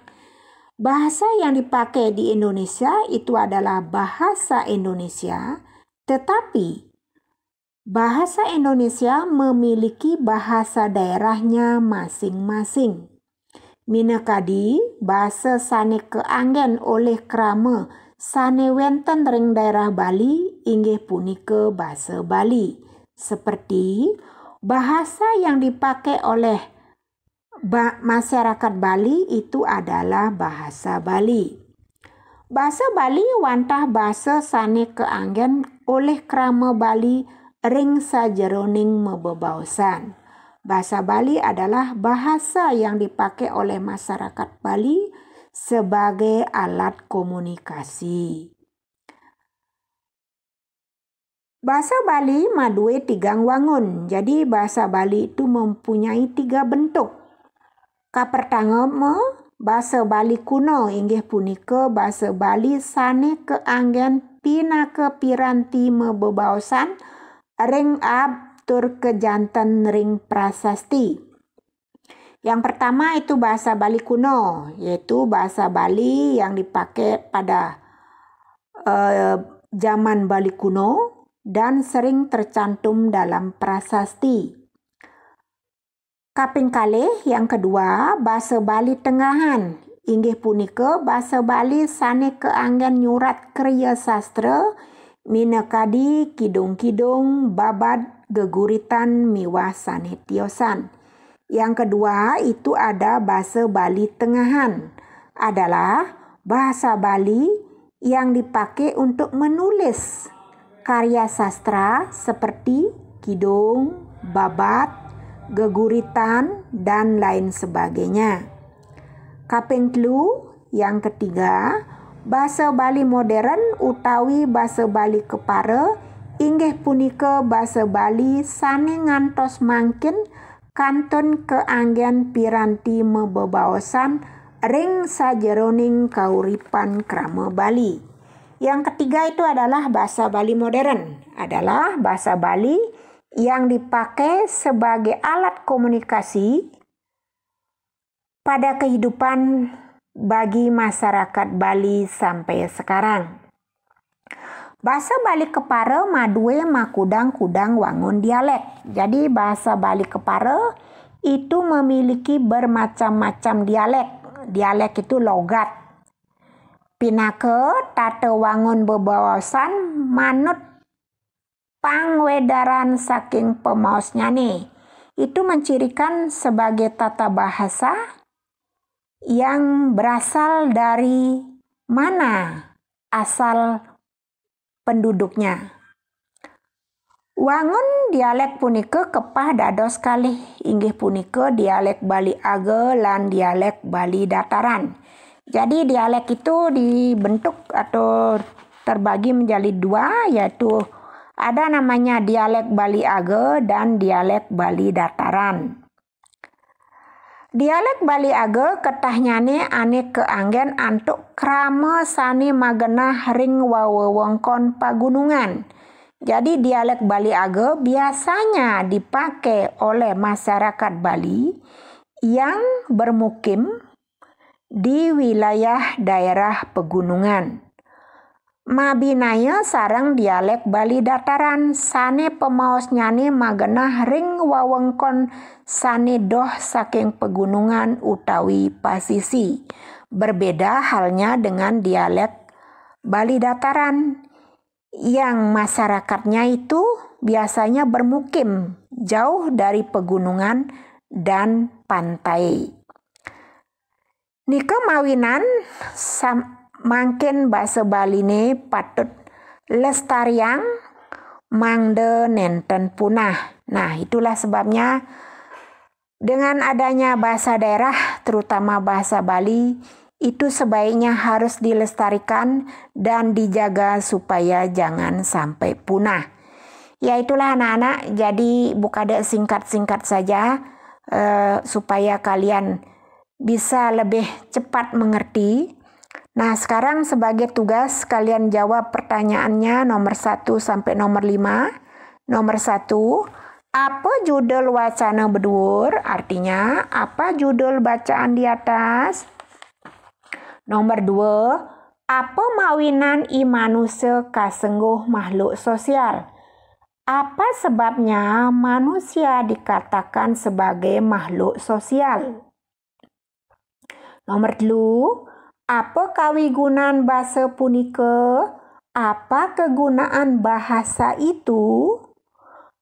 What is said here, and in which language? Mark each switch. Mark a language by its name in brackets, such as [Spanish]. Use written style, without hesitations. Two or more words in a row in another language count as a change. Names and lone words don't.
[Indonesian] Bahasa yang dipakai di Indonesia itu adalah bahasa Indonesia, tetapi bahasa Indonesia memiliki bahasa daerahnya masing-masing. [Balinese] Minekadi bahasa sane keanggen oleh krama sane wenten ring daerah Bali inggih punika basa Bali. [Indonesian] seperti bahasa yang dipakai oleh masyarakat Bali itu adalah bahasa Bali. [Balinese] Bahasa Bali wantah bahasa sane keanggen oleh krama Bali ring sajeroning mebebaosan. [Indonesian] Bahasa Bali adalah bahasa yang dipakai oleh masyarakat Bali sebagai alat komunikasi. [Balinese] Bahasa Bali madue tigang wangun. [Indonesian] Jadi bahasa Bali itu mempunyai 3 bentuk. [Balinese] Pertama, bahasa Bali kuno inggih punika bahasa Bali sane keanggen pinaka piranti mebebaosan ring tur kejanten ring prasasti. [Indonesian] Yang pertama itu bahasa Bali kuno, yaitu bahasa Bali yang dipakai pada zaman Bali kuno dan sering tercantum dalam prasasti. [Balinese] Kaping kalih [Indonesian] yang kedua, [Balinese] bahasa Bali tengahan. Inggih punika bahasa Bali sane keanggen nyurat kriya sastra, minakadi kidung-kidung, babad, geguritan, miwah sane tiosan. [Indonesian] Yang kedua itu ada bahasa Bali tengahan. Adalah bahasa Bali yang dipakai untuk menulis karya sastra seperti kidung, babad, geguritan, dan lain sebagainya. [Balinese] Kaping telu [Indonesian] yang ketiga, [Balinese] bahasa Bali modern utawi bahasa Bali kepara inggih punika bahasa Bali sane ngantos mangkin kantun keanggen piranti mebebaosan ring sajeroning kauripan krama Bali. [Indonesian] Yang ketiga itu adalah bahasa Bali modern, adalah bahasa Bali yang dipakai sebagai alat komunikasi pada kehidupan bagi masyarakat Bali sampai sekarang. [Balinese] Bahasa Bali kepara madue makudang-kudang wangun dialek. [Indonesian] Jadi bahasa Bali kepara itu memiliki bermacam-macam dialek. Dialek itu logat. [Balinese] Pinaka tata wangun bebawasan manut pangwedaran saking pemaosnya nih. [Indonesian] Itu mencirikan sebagai tata bahasa yang berasal dari mana asal penduduknya. [Balinese] Wangun dialek punika kepah dados kalih inggih punika dialek Bali Age lan dialek Bali Dataran. [Indonesian] Jadi dialek itu dibentuk atau terbagi menjadi 2, yaitu ada namanya dialek Bali Age dan dialek Bali Dataran. [Balinese] Dialek Bali Age ketahnyane ane keanggen antuk krama sani magenah ring wewengkon pagunungan. [Indonesian] Jadi dialek Bali Age biasanya dipakai oleh masyarakat Bali yang bermukim di wilayah daerah pegunungan. [Balinese] Mabinaya sareng dialek Bali Dataran sane pemaosnyane magenah ring wewengkon sane doh saking pegunungan utawi pasisi. [Indonesian] Berbeda halnya dengan dialek Bali Dataran yang masyarakatnya itu biasanya bermukim jauh dari pegunungan dan pantai. [Balinese] Nika mawinan mangkin bahasa Bali ne patut lestariang mangde nenten punah. [Indonesian] Nah, itulah sebabnya dengan adanya bahasa daerah, terutama bahasa Bali, itu sebaiknya harus dilestarikan dan dijaga supaya jangan sampai punah. Ya itulah anak-anak, jadi bukade singkat-singkat saja supaya kalian bisa lebih cepat mengerti. Nah, sekarang sebagai tugas kalian jawab pertanyaannya nomor 1 sampai nomor 5. [Balinese] Nomor 1, apa judul wacana bedur? [Indonesian] Artinya, apa judul bacaan di atas? [Balinese] Nomor 2, apa mawinan i manusia kasengguh makhluk sosial? [Indonesian] Apa sebabnya manusia dikatakan sebagai makhluk sosial? [Balinese] Nomor 3, apa kawigunan bahasa punika? [Indonesian] Apa kegunaan bahasa itu?